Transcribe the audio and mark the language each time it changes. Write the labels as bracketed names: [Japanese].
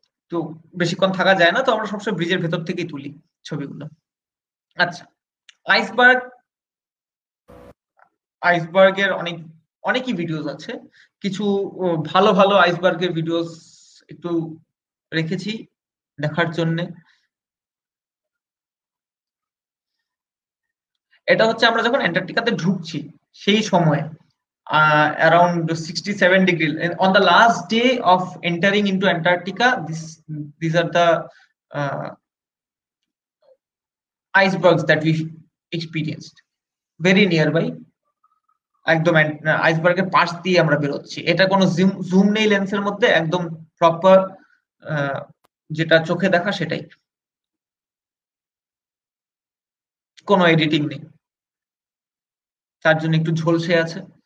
[Bangla] তো বেশিক্ষণ থাকা যায় না, তো আমরা সবসময় ব্রিজের ভেতর থেকেই তুলি ছবিগুলো। আচ্ছা, আইসবার্গ আইসবার্গের অনেকই ভিডিওস আছে। কিছু ভালো ভালো আইসবার্গের ভিডিওস একটু রেখেছি দেখার জন্য। এটা হচ্ছে আমরা যখন অ্যান্টার্কটিকাতে ঢুকছি সেই সময়, [English] around 67 degree on the last day of entering into Antarctica. These are the icebergs that we experienced very nearby. [Bangla] একদম আইসবার্গের পাশ দিয়ে আমরা বেরোচ্ছি। এটা কোনো জুম নেই লেন্সের মধ্যে, একদম প্রপার যেটা চোখে দেখা সেটাই, কোনো এডিটিং নেই, তার জন্য একটু ঝলসে আছে।